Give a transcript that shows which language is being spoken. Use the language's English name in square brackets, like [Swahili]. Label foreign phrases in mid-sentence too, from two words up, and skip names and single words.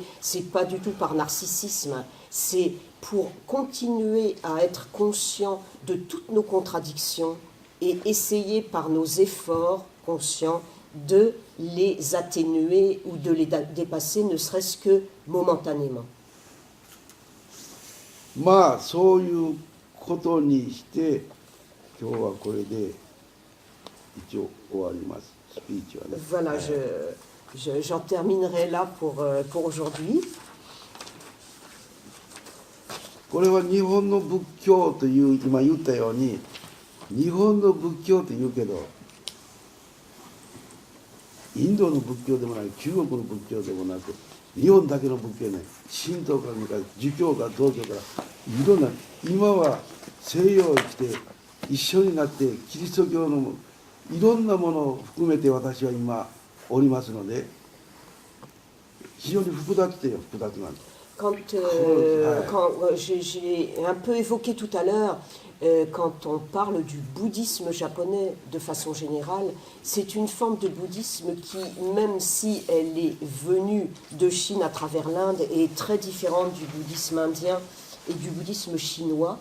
[French] C'est pas du tout par narcissisme, c'est pour continuer à être conscient de toutes nos contradictions et essayer par nos efforts conscients de les atténuer ou de les dépasser, ne serait-ce que momentanément. [Japanese] まあそういうことにして今日はこれで一応終わります。スピーチはね。 [French] Voilà, j'en terminerai là pour aujourd'hui. [Japanese] これは日本の仏教という今言ったように日本の仏教と言うけどインドの仏教でもない中国の仏教でもなく日本だけの仏教ね神道から儒教から道教からいろんな今は西洋へ来て一緒になってキリスト教のいろんなものを含めて私は今おりますので非常に複雑で複雑なんです。 [French] Quand j'ai un peu évoqué tout à l'heure, quand on parle du bouddhisme japonais de façon générale, c'est une forme de bouddhisme qui, même si elle est venue de Chine à travers l'Inde, est très différente du bouddhisme indien et du bouddhisme chinois.